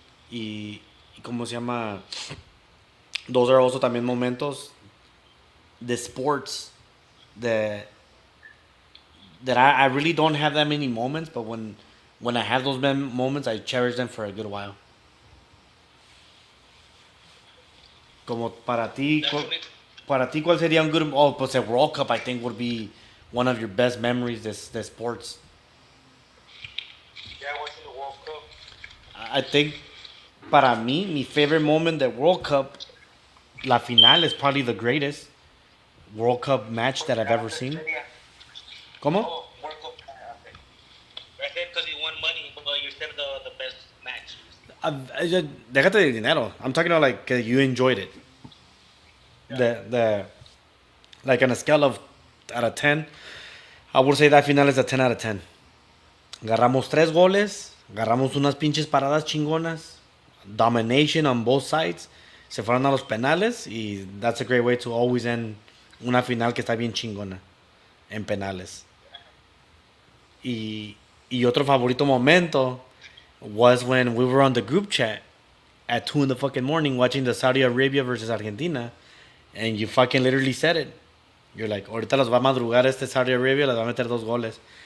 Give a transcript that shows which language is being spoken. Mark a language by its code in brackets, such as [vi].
[es] Y como se llama, [en] those are also [es] también momentos de [en] sports that I really don't have that many moments, but when I have those moments, I cherish them for a good while. [es] Como para ti, ¿cuál sería un [en] good? Oh, [es] pues [en] a World Cup I think would be one of your best memories. The sports. Yeah, watching the World Cup. I think [es] para mí, mi [en] favorite moment the World Cup, la final is probably the greatest World Cup match that I've ever seen. [es] ¿Cómo? [en] Oh, World Cup. I said because you won money, but you said the best match. [es] Déjate de dinero. [en] I'm talking about like you enjoyed it. The like on a scale of out of 10, I would say that final is a 10 out of 10. [es] Agarramos 3 goles, agarramos unas pinches paradas chingonas, [en] domination on both sides. [es] Se fueron a los penales y [en] that's a great way to always end [es] una final que está bien chingona en penales. Y otro favorito momento [en] was when we were on the group chat at 2 in the fucking morning watching the Saudi Arabia versus Argentina, and you fucking literally said it. You're like, [es] ahorita los va a madrugar este Saudi Arabia, les va a meter 2 goles.